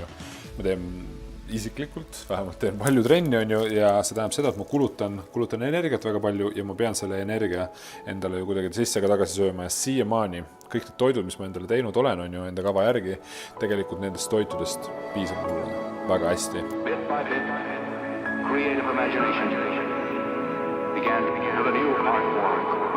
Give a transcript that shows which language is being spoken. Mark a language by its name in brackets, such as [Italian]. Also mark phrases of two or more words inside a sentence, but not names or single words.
[Estonian] Ma teen isiklikult, vähemalt teen palju trenni, on ju, ja see tähendab seda, et ma kulutan energiat väga palju ja ma pean selle energia endale ju kuidagi sisse ka tagasi sööma ja siiamaani kõik need toidud, mis ma endale teinud olen, on ju, enda kava järgi, tegelikult nendest toitudest piisab mulle väga hästi. [English] Bit by bit, creative imagination began to have a new art form.